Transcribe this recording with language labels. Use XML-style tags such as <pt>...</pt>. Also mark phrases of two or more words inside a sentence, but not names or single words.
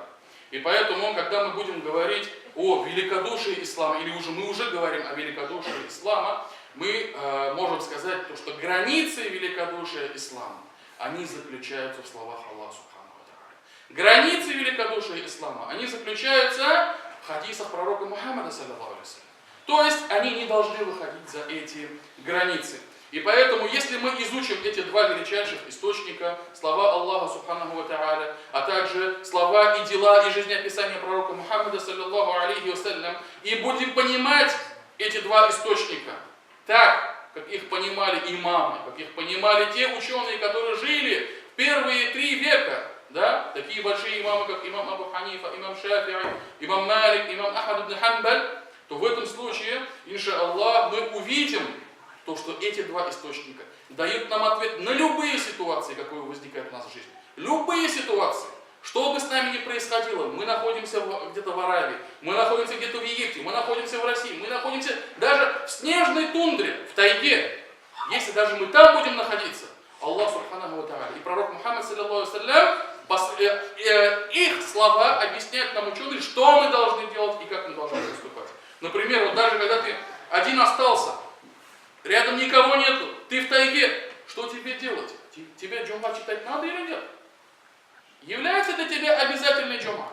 <ru>И поэтому, когда мы будем говорить о великодушии ислама, или мы уже говорим о великодушии ислама, мы можем сказать, что границы великодушия ислама, они заключаются в словах Аллаха</ru> <ar>سبحانه وتعالى.</ar> <ru>Границы великодушия ислама, они заключаются в в хадисах пророка Мухаммада,</ru> <ar>صلى الله عليه وسلم.</ar> <ru>То есть они не должны выходить за эти границы. И поэтому, если мы изучим эти два величайших источника, слова Аллаха</ru> <ar>سبحانه وتعالى,</ar> <ru>а также слова и дела и жизнеописания пророка</ru> <ar>Мухаммада, صلى الله عليه وسلم,</ar> <ru>и будем понимать эти два источника так, как их понимали имамы, как их понимали те ученые, которые жили в первые 3 века, да, такие большие имамы, как имам Абу Ханифа, имам Шафи'и, имам Малик, имам Ахмад ибн Хамбаль, то в этом случае,</ru> <ar>إن شاء الله,</ar> <ru>мы увидим то, что эти два источника дают нам ответ на любые ситуации, которые возникают в нас в жизни. Любые ситуации. Что бы с нами ни происходило, мы находимся где-то в Аравии, мы находимся где-то в Египте, мы находимся в России, мы находимся даже в снежной тундре, в тайге. Если даже мы там будем находиться, Аллах</ru> <ar>سبحانه وتعالى</ar> <ru>и пророк Мухаммад,</ru> <ar>صلى الله عليه,</ar> <ru>их слова объясняют нам ученые, что мы должны делать и как мы должны поступать. Например, вот даже когда ты один остался, рядом никого нету, ты в тайге, что тебе делать? Тебе джума читать надо или нет? Является для тебя обязательной джума?</ru>